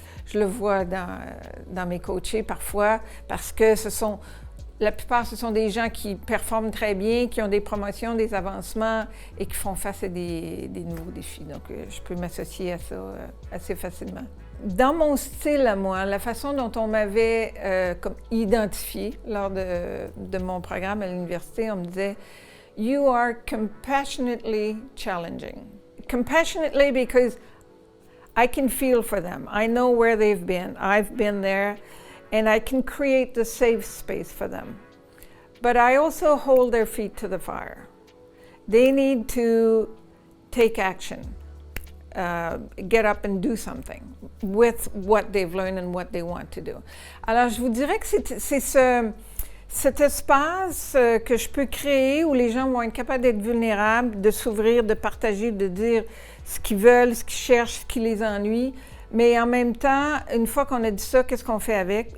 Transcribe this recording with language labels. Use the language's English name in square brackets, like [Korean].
[French] Je le vois dans mes coachés parfois parce que la plupart, ce sont des gens qui performent très bien, qui ont des promotions, des avancements et qui font face à des nouveaux défis. Donc, je peux m'associer à ça assez facilement. Dans mon style à moi, la façon dont on m'avait identifié lors de mon programme à l'université, on me disait « [English] You are compassionately challenging ». Compassionately because I can feel for them. I know where they've been. I've been there. And I can create the safe space for them. But I also hold their feet to the fire. They need to take action, get up and do something with what they've learned and what they want to do. [French] Alors, je vous dirais que c'est cet espace que je peux créer où les gens vont être capables d'être vulnérables, de s'ouvrir, de partager, de dire ce qu'ils veulent, ce qu'ils cherchent, ce qui les ennuie. Mais en même temps, une fois qu'on a dit ça, qu'est-ce qu'on fait avec?